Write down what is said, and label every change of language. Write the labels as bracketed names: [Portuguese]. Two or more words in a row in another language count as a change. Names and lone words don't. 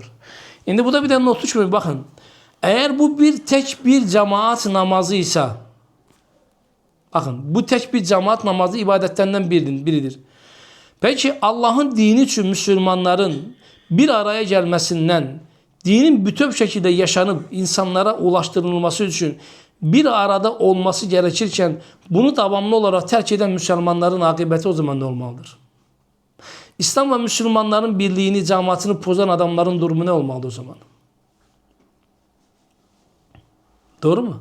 [Azerbaijani] İndi bu da bir də not düşmür, baxın. Əgər bu tək bir cemaat namazı isə, baxın, bu tək bir cemaat namazı ibadətlərindən biridir. [Turkish] Peki Allah'ın dini üçün Müslümanların bir araya gəlməsindən, dinin bütöv şəkildə yaşanıb insanlara ulaşdırılması üçün bir arada olması gerekirken bunu davamlı olarak terk eden Müslümanların akibəti o zaman ne olmalıdır? İslam ve Müslümanların birliğini, cemaatini pozan adamların durumu ne olmalıdır o zaman? Doğru mu?